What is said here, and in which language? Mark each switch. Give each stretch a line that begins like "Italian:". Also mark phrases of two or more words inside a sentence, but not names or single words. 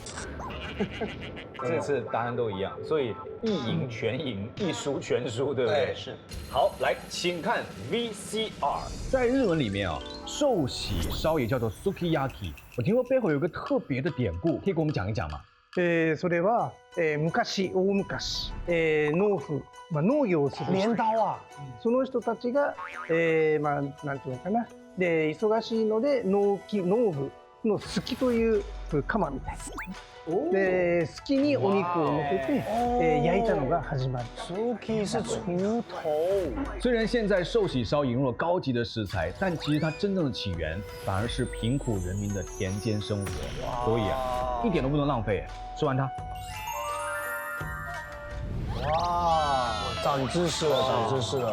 Chinese: 这次答案都一样，所以一赢全赢，一输全输，对不对？是。好，来，请看 VCR。在日文里面啊，寿喜烧也叫做 sukiyaki。我听说背后有个特别的典故，可以给我们讲一讲吗？
Japanese: それは、昔大昔、農夫、農業をする
Chinese: 镰刀啊，
Japanese: その人たちが、なんていうのかな、で忙しいので農具のすきという鎌みたいで、すきにお肉を乗せて、焼いたのが始まり。
Chinese: Suki 是锄头。虽然现在寿喜烧引入了高级的食材，但其实它真正的起源反而是贫苦人民的田间生活。所以啊，一点都不能浪费。吃完它。哇，长知识了，长知识了。